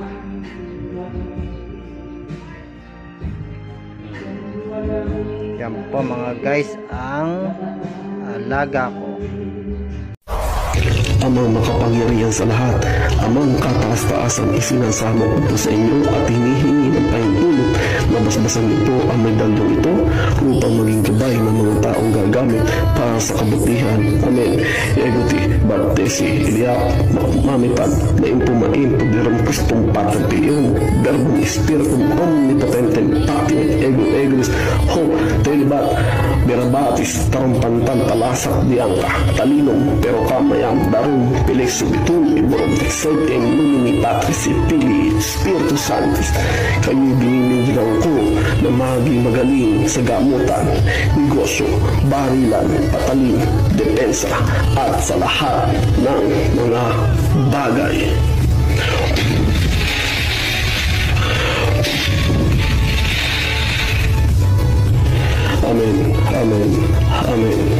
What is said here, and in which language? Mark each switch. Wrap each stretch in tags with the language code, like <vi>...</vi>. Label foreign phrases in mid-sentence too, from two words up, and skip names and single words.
<tl>Ayan po mga guys ang alaga ko. Amang makapangyarihan sa lahat, amang kataas-taasan isinasamo ko sa inyo at hinihingi ng pahintulot na basbasan niyo po ang medalyong ito upang maging gabay ng mga taong gagamit para sa kabutihan.</tl> <la>Amen. Eguti, Bartesi, Iliak, Mamipad, na impumaimpo, diram Kristong Patatiyon, Verbum Spiritum Omnipotentem, Pactum, Ego-Egois, Hoc, Telibat, Berabatis, Tarumpantan, Talasak, Diangka, Talinong,</la> <tl>pero kamayang,</tl> <la>Darum, Pilexubitum, Iborom, Texotem, Lumini, Patris, Pili, Spiritu Sanctus,</la> <tl>kayo'y bininigyan ko na maging magaling sa gamutan, negosyo, barilan, patalim, depensa, at sa lahat ng mga bagay. Amen. Amen. Amen.</tl>